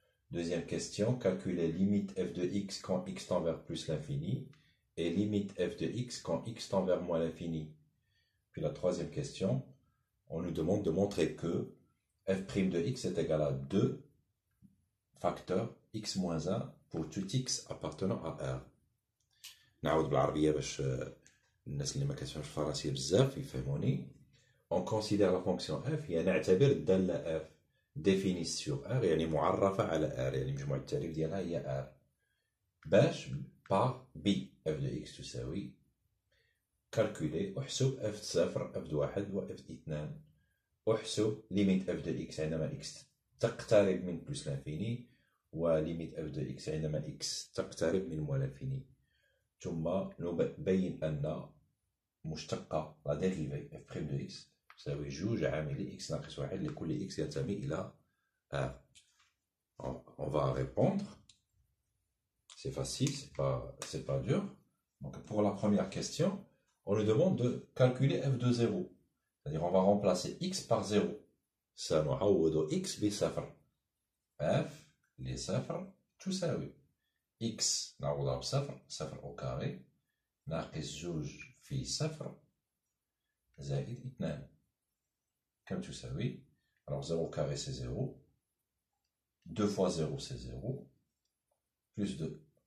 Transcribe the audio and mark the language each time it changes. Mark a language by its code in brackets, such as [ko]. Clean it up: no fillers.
[fr] Deuxième question, calculer limite f de x quand x tend vers plus l'infini et limite f de x quand x tend vers moins l'infini. Puis la troisième question, on nous demande de montrer que f' de x est égal à 2 facteurs x moins 1 pour tout x appartenant à R. [ar] نعاود بالعربية باش الناس اللي ما كتفهمش الفرنسية بزاف يفهموني. [fr] On considère la fonction f [ar] هي نعتبر الدالة f [fr] définie sur R [ar] يعني معرفة على R يعني مجموع التعريف ديالها هي R باش par B f de x تساوي calculer احسب f de 0 f de 1 و f de 2 احسب limite f de x عندما x تقترب من بلس الانفيني و limite f de x عندما x تقترب من موال الانفيني ثم نبين أن مشتقة لا dérivée f' de x تساوي جوج عامل x ناقص 1 لكل x ينتمي إلى R. [fr] On va répondre. C'est facile, c'est pas dur. Donc pour la première question, on nous demande de calculer f de 0. C'est-à-dire on va remplacer x par 0. [ar] سنعوض x بصفر. f لصفر تساوي x نعوضها بصفر صفر au carré ناقص جوج في صفر زائد 2 كم تساوي. [fr] Alors 0 carré c'est 0. 2 fois 0 c'est 0. Plus 2.